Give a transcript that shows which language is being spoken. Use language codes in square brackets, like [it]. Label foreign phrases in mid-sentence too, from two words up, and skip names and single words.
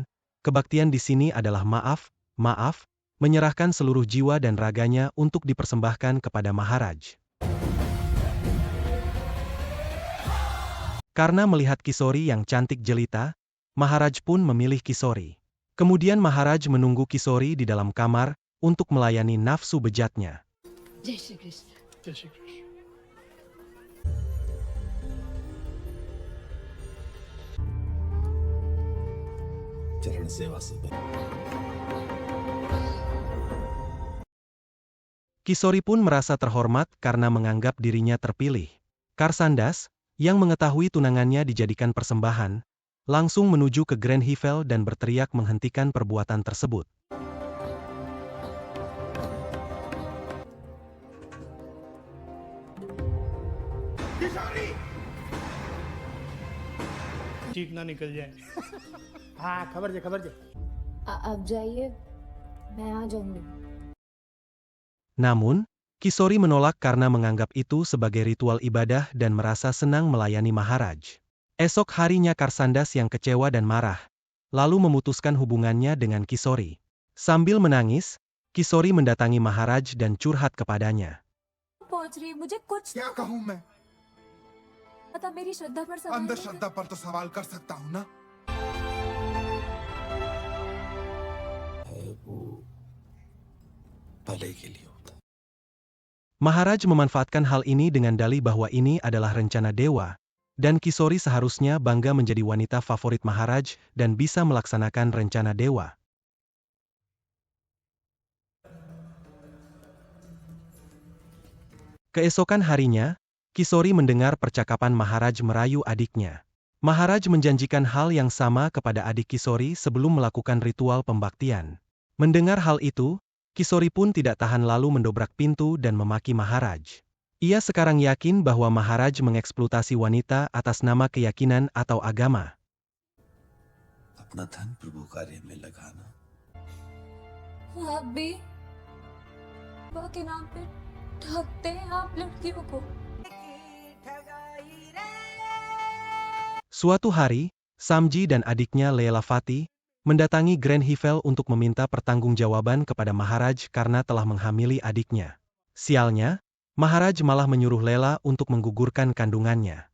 [id] Kebaktian di sini adalah maaf, menyerahkan seluruh jiwa dan raganya untuk dipersembahkan kepada Maharaj. Karena melihat Kisori yang cantik jelita, Maharaj pun memilih Kisori. Kemudian Maharaj menunggu Kisori di dalam kamar untuk melayani nafsu bejatnya. [hi] जय श्री कृष्ण। जय श्री कृष्ण। चरण सेवा से [id] Kisori pun merasa terhormat karena menganggap dirinya terpilih. Karsandas, yang mengetahui tunangannya dijadikan persembahan, langsung menuju ke Grand Hivel dan berteriak menghentikan perbuatan tersebut. [hi] ठीक ना निकल जाए। हाँ, खबर दे। अब जाइए, मैं आ जाऊंगी। [id] Namun, Kisori menolak karena menganggap itu sebagai ritual ibadah dan merasa senang melayani Maharaj. Esok harinya Karsandas yang kecewa dan marah, lalu memutuskan hubungannya dengan Kisori. Sambil menangis, Kisori mendatangi Maharaj dan curhat kepadanya. [hi] पहुंच रही मुझे कुछ क्या कहूँ मैं? पता मेरी श्रद्धा पर सवाल अंधश्रद्धा नहीं श्रद्धा पर तो सवाल कर सकता हूँ ना। भले के लिए होता। [id] Maharaj memanfaatkan hal ini dengan dalih bahwa ini adalah rencana dewa, dan Kisori seharusnya bangga menjadi wanita favorit Maharaj dan bisa melaksanakan rencana dewa. Keesokan harinya, Kisori mendengar percakapan Maharaj merayu adiknya. Maharaj menjanjikan hal yang sama kepada adik Kisori sebelum melakukan ritual pembaktian. Mendengar hal itu, Kisori pun tidak tahan lalu mendobrak pintu dan memaki Maharaj. Ia sekarang yakin bahwa Maharaj mengeksploitasi wanita atas nama keyakinan atau agama. [hi] अपना धन प्रभु कार्य में लगाना। आप भी बाबा के नाम पे ठगते हैं आप लड़कियों को। [id] Suatu hari, Samji dan adiknya Leela Fati mendatangi Grand Hivel untuk meminta pertanggungjawaban kepada Maharaj karena telah menghamili adiknya. Sialnya, Maharaj malah menyuruh Leela untuk menggugurkan kandungannya.